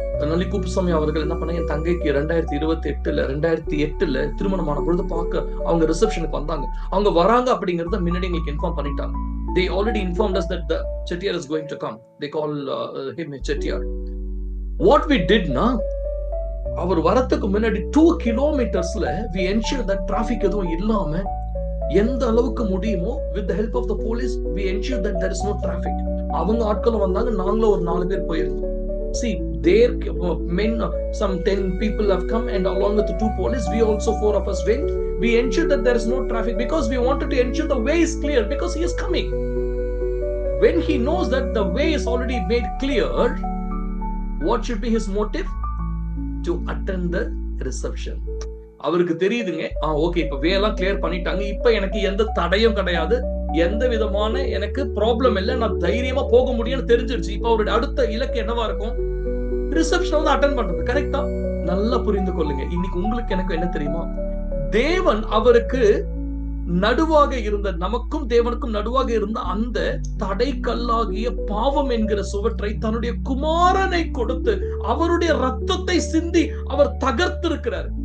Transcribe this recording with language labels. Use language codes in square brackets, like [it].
[ta] நல்லி குப்புசாமி அவர்கள் என்ன பண்ண, என் தங்கைக்கு 2008 திருமணமான பொழுது பார்க்க அவங்க ரிசப்ஷனுக்கு வந்தாங்க. அவங்க வராங்க அப்படிங்கறத முன்னாடி எங்களுக்கு இன்ஃபார்ம் பண்ணிட்டாங்க. [en] They already informed us that the Chettiar is going to come. They call him Chettiar. What we did na, [ta] அவர் வரத்துக்கு முன்னாடி [en] 2 kilometersல we ensured that traffic [ta] எதுவும் இல்லாம எந்த அளவுக்கு முடியுமோ [en] with the help of the police we ensured that there is no traffic. [ta] அவங்க ஆட்களும் வந்தாங்க, நாங்களும் ஒரு 4 பேர் போயிருந்தோம். [en] See, there men, some 10 people have come, and along with the 2 police, we also 4 of us went. We ensured that there is no traffic because we wanted to ensure the way is clear, because he is coming. When he knows that the way is already made clear, what should be his motive? To attend the reception. [ta] அவருக்கு தெரியுதுங்க, okay இப்ப வே எல்லாம் clear பண்ணிட்டாங்க, இப்ப எனக்கு எந்த தடையும் கிடையாது, எந்த விதமான எனக்கு ப்ராப்ளம் இல்லை, நான் தைரியமா போக முடியும்னு தெரிஞ்சிருச்சு. இப்ப அவருடைய அடுத்த இலக்கு என்னவா இருக்கும்? ரிசப்ஷன் வந்து அட்டென்ட் பண்றது. கரெக்டா? நல்லா புரிந்து கொள்ளுங்க. இன்னைக்கு உங்களுக்கு எனக்கு என்ன தெரியுமா? தேவன் அவருக்கு நடுவாக இருந்த, நமக்கும் தேவனுக்கும் நடுவாக இருந்த அந்த தடைக்கல்லாகிய பாவம் என்கிற சுவற்றை தன்னுடைய குமாரனை கொடுத்து அவருடைய ரத்தத்தை சிந்தி அவர் தகர்த்திருக்கிறார்.